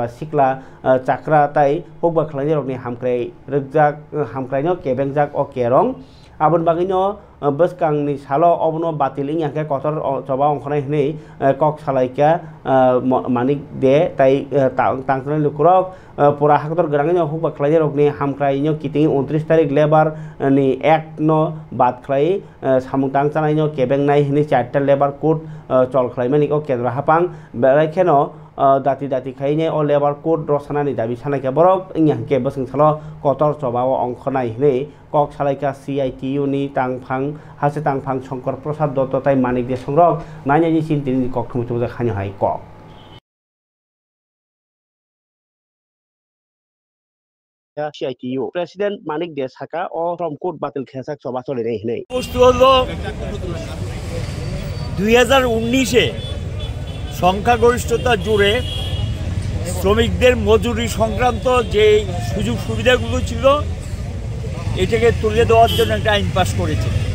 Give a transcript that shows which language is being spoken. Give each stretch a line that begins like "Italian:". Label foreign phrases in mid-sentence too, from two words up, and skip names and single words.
Bodo: सिक्ला चाक्रा ताय हुकबा खालायनि रगनि हामख्राय रगजाक हामख्रायनो केबेंजाक ओ केरं आबन बागैनो बसकांनि सालो अबनो बातिल इंयाके कतर चबा अंखनाय हनै कक सालायका मानिक दे ताय तांसनाय लुकुरक पुरा हाकतर गरांगैनो हुकबा खालायनि रगनि हामख्रायनो कितिं 29 तारिख लेबर नि एक्ट नो बात खालाय सामुं तांचानायनो केबेंनाय हनै 4टा
English: labour code
Bodo: चल खालायमानि ओ केंद्र हापां बेलाइखेनो दाति दाति खायने ओ
English: labour code
Bodo: रसनानि दाबि सानायका बरक इंयाके बसंसालो कतर चबाव अंखनाय हनै कक सालायका CITU नि तांफां हासे तांफां शंकर प्रसाद दत्त ताय मानिक दे संरक नायनायनि चिन्तिनि कक थुमुथुजा खानि हाय कक CITU प्रेसिडेंट मानिक दे साका ओ फ्रम कोड बातिल खेसाक चबा चले रे हनै
Bangla: বস্তু হলো 2019 এ সংখ্যাগরিষ্ঠতা জুড়ে শ্রমিকদের মজুরি সংক্রান্ত যে সুযোগ সুবিধাগুলো ছিল এটাকে তুলে দেওয়ার জন্য একটা আইন পাস করেছে